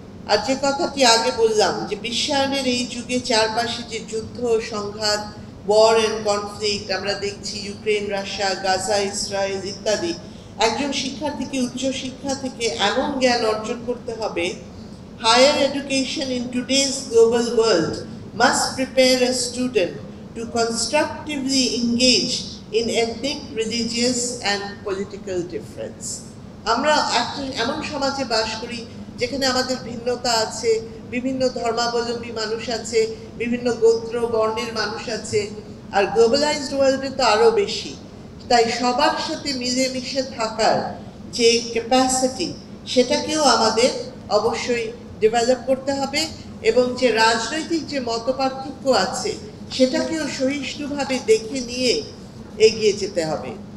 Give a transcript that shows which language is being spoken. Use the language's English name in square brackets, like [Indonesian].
[Bangla] আর যে কথাটি আগে বললাম যে বিশ্বায়নের এই যুগে চারপাশে যে যুদ্ধ, সংঘাত, [English] war and conflict [Bangla] আমরা দেখছি, ইউক্রেন, রাশিয়া, গাজা, ইসরায়েল ইত্যাদি, একজন শিক্ষার্থীকে উচ্চশিক্ষা থেকে এমন জ্ঞান অর্জন করতে হবে, [English] Higher education in today's global world must prepare a student to constructively engage in ethnic, religious and political difference. [Bangla] আমরা একটা এমন সমাজে বাস করি যেখানে আমাদের ভিন্নতা আছে, বিভিন্ন ধর্মাবলম্বী মানুষ আছে, বিভিন্ন গোত্র বর্ণের মানুষ আছে, আর গ্লোবালাইজড ওয়ার্ল্ডে তো আরও বেশি। তাই সবার সাথে মিলেমিশে থাকার যে ক্যাপাসিটি সেটাকেও আমাদের অবশ্যই ডেভেলপ করতে হবে, এবং যে রাজনৈতিক যে মতপার্থক্য আছে সেটাকেও সহিষ্ণুভাবে দেখে নিয়ে এগিয়ে যেতে হবে।